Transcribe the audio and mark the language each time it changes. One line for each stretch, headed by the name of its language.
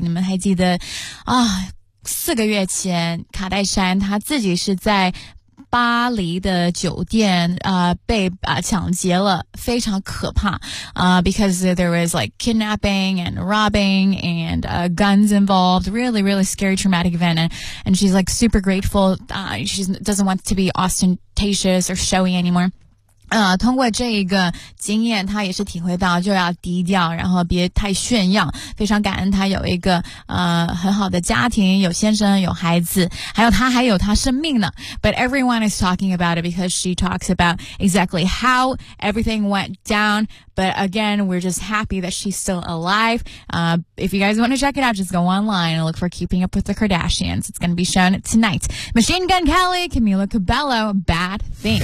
Chinese: 你们还记得啊，四个月前卡戴珊她自己是在巴黎的酒店被抢劫了，非常可怕
English: because there was like kidnapping and robbing and guns involved, really, really scary traumatic event, and she's like super grateful, she doesn't want to be ostentatious or showy anymore.
Chinese: 通过这一个经验，他也是体会到就要低调，然后别太炫耀。非常感恩他有一个很好的家庭，有先生，有孩子，还有他还有他生命呢。
English: But everyone is talking about it because she talks about exactly how everything went down. But again, we're just happy that she's still alive. If you guys want to check it out, just go online and look for Keeping Up with the Kardashians. It's going to be shown tonight. Machine Gun Kelly, Camila Cabello, Bad Things.